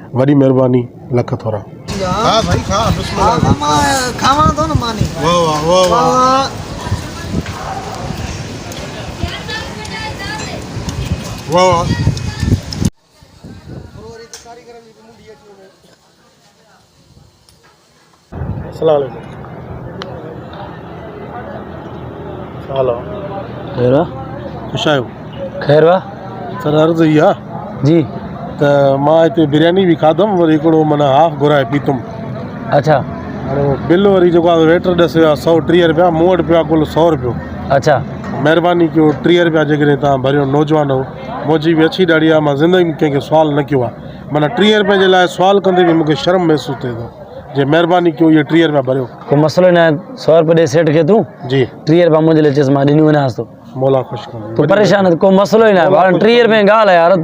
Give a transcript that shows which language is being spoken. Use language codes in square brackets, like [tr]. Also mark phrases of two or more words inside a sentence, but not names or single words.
[sd] वॾी महिरबानी, लख थोरा। हाँ भाई खा, बिस्मिल्लाह। खावा तो ना मानी। वाह वाह वाह वाह वाह। [ar] السلام علیکم. [sd] हेलो, खैर खुश आहियो? खैर वाह सर, अर्ज़ु इहा जी त मां हिते बिरयानी भी खाधुमि, वरी हिकिड़ो माना हाफ घुराए पीतुमि। अच्छा हाणे बिल वरी जेको आहे वेटर ॾिस 130 रुपया, मूं वटि पिया कुल 100 रुपयो। अच्छा महिरबानी कयो, 30 रुपया जेकॾहिं तव्हां भरियो, नौजवान हो, मुंहिंजी भी अच्छी ॾाढी आहे, मां ज़िंदगी में कंहिंखे सुवाल न कयो आहे। माना 30 रुपये जे लाइ सुवाल कंदे भी मूंखे शर्म महसूस थिए थो। जे महिरबानी कयो, ये 30 रुपया भरियो। कोई मसलो न आहे, 100 रुपये ॾे सेठ खे तूं जी 30 रुपया मुंहिंजे लाइ चएसि, मां ॾिनी वञांसि थो। मौला ख़ुशि कंदी, तूं परेशान न, कोई मसलो ई न आहे। 30 रुपये जी ॻाल्हि आहे यार,